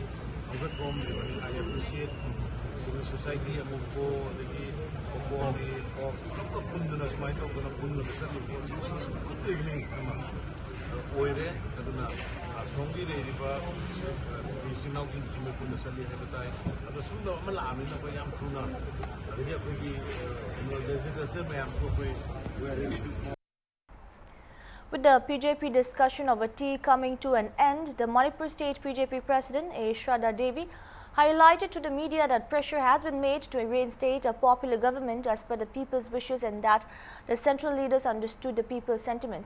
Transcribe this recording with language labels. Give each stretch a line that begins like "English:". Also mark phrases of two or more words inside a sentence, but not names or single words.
Manipuri: ꯍꯧꯒꯠꯄꯔꯣꯝꯗꯕꯅꯤ
English: I appreciate civil society
Manipuri: ꯑꯃꯨꯛꯀꯣ ꯑꯗꯒꯤ ꯀꯣꯀꯣꯒꯤ ꯄꯨꯂꯞꯀ ꯄꯨꯟꯗꯨꯅ ꯁꯨꯃꯥꯏꯅ ꯇꯧꯗꯅ ꯄꯨꯜꯂꯒ ꯆꯠꯂꯤꯕ ꯏꯚꯤꯅꯤꯡ ꯑꯃ ꯑꯣꯏꯔꯦ ꯑꯗꯨꯅ ꯑꯁꯣꯝꯒꯤ ꯂꯩꯔꯤꯕ ꯏꯆꯤꯟ ꯏꯅꯥꯎꯁꯤꯡꯁꯨ ꯄꯨꯟꯅ ꯆꯠꯂꯤ ꯍꯥꯏꯕ ꯇꯥꯏ ꯑꯗꯣ ꯁꯨꯝꯕ ꯑꯃ ꯂꯥꯛꯑꯕꯅꯤꯅ ꯑꯩꯈꯣꯏ ꯌꯥꯝ ꯊꯨꯅ ꯑꯗꯒꯤ ꯑꯩꯈꯣꯏꯒꯤ ꯂꯦꯖꯤꯁꯂꯦꯆꯔ ꯃꯌꯥꯝꯁꯨ ꯑꯩꯈꯣই
English: With the PJP discussion over tea coming to an end, the Manipur State PJP President A. Shraddha Devi highlighted to the media that pressure has been made to reinstate a popular government as per the people's wishes and that the central leaders understood the people's sentiments.